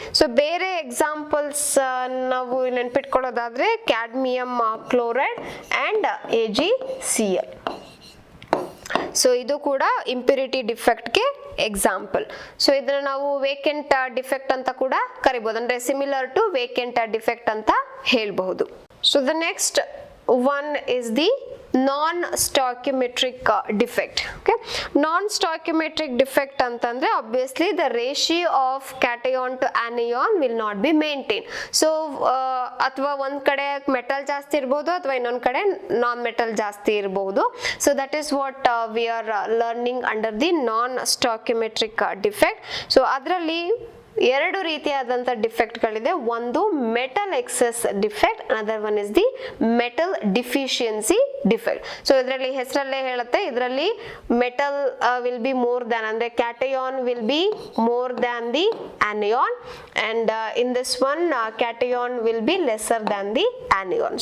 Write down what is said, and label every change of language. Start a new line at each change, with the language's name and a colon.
Kannada: So ಬೇರೆ examples ನಾವು ನೆನ್ಪಿಟ್ಕೊಳ್ಳೋದಾದ್ರೆ cadmium chloride and AgCl. So ಇದು ಕೂಡ ಇಂಪ್ಯೂರಿಟಿ ಡಿಫೆಕ್ಟ್ಗೆ ಎಕ್ಸಾಂಪಲ್. ಸೊ ಇದನ್ನ ನಾವು ವೇಕೆಂಟ್ ಡಿಫೆಕ್ಟ್ ಅಂತ ಕೂಡ ಕರಿಬಹುದು, ಅಂದ್ರೆ
English: similar to vacant defect
Kannada: ಅಂತ ಹೇಳ್ಬಹುದು.
English: So the next one is the non-stoichiometric defect. Okay, non-stoichiometric defect ಅಂತಂದ್ರೆ obviously the ratio of cation to anion will not be maintained.
Kannada: So ಅಥವಾ ಒಂದ್ ಕಡೆ ಮೆಟಲ್ ಜಾಸ್ತಿ ಇರಬಹುದು ಅಥವಾ ಇನ್ನೊಂದ್ ಕಡೆ ನಾನ್ ಮೆಟಲ್ ಜಾಸ್ತಿ ಇರಬಹುದು.
English: So that is what we are learning under the non-stoichiometric defect.
Kannada: So ಅದರಲ್ಲಿ ಎರಡು ರೀತಿಯಾದಂಥ ಡಿಫೆಕ್ಟ್ಗಳಿದೆ.
English: ಒಂದು metal excess defect, another one is the metal deficiency defect.
Kannada: So ಇದರಲ್ಲಿ ಹೆಸರಲ್ಲೇ ಹೇಳುತ್ತೆ, ಇದರಲ್ಲಿ
English: Metal will be more than, ಅಂದ್ರೆ cation will be more than the anion, and in this one cation will be lesser than the anion.